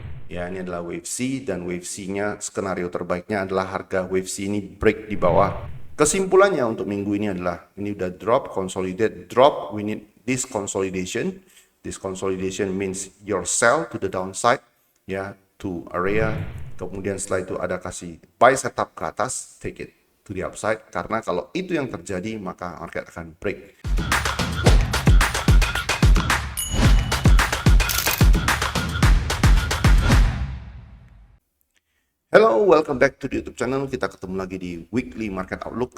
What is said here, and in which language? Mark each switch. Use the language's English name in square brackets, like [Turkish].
[Indonesian] Ya, ini adalah wave C, dan wave C-nya skenario terbaiknya adalah harga wave C ini break di bawah. Kesimpulannya untuk minggu ini adalah ini udah drop, consolidate, drop, [English] we need this consolidation. This consolidation means your sell to the downside, ya, to area. [Indonesian] Kemudian setelah itu ada kasih buy setup ke atas, [English] take it to the upside. [Indonesian] Karena kalau itu yang terjadi, maka market akan break. [English] Hello, welcome back to the YouTube channel. [Indonesian] Kita ketemu lagi di Weekly Market Outlook.